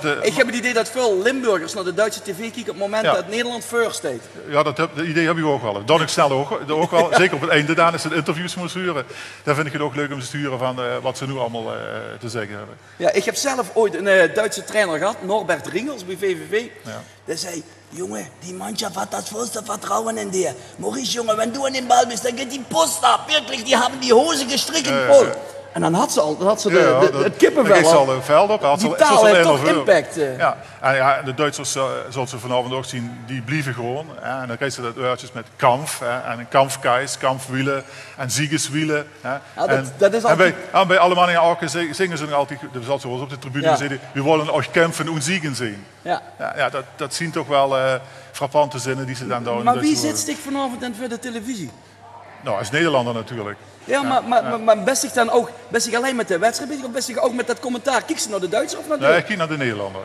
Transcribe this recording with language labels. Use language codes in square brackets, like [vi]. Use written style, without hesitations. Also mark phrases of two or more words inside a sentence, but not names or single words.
[nl] Ik heb het idee dat veel Limburgers naar de Duitse tv kijken op het moment dat Nederland first staat. Ja, dat idee heb ik ook wel. Dat ik snel ook wel. Zeker op het einde dan, als ze interviews moeten sturen. Dan vind ik het ook leuk om te sturen van wat ze nu allemaal te zeggen hebben. Ja, ik heb zelf ooit een Duitse trainer gehad, Norbert Ringels bij VVV. Ja. Die zei, [de] Junge, die Mannschaft hat das vollste Vertrauen in dir. Maurice, Junge, wenn du an den Ball bist, dann geht die Post ab. Wirklich, die haben die Hose gestrikken vol. [nl] En dan had ze het kippenvel. Dan ging ze al een veld op. Die taal heeft toch impact. Ja. En de Duitsers, zoals ze vanavond ook zien, die blijven gewoon. En dan krijg je dat woordjes met Kampf. En Kampfgeist, Kampfwielen en Siegeswielen. Dat is altijd... En bij alle mannen in Arken zingen ze nog altijd, dat is altijd zoals op de tribune gezegd, we willen [de] euch kämpfen [nl] en siegen zien. Ja. Dat zien toch wel frappante zinnen die ze dan doen. Maar wie zit zich vanavond dan voor de televisie? Nou, als Nederlander natuurlijk. Ja, maar best zich dan ook alleen met de wedstrijd bezig of best zich ook met dat commentaar? Kijk ze naar de Duitser of naar de... Nee, ik kijk naar de Nederlander.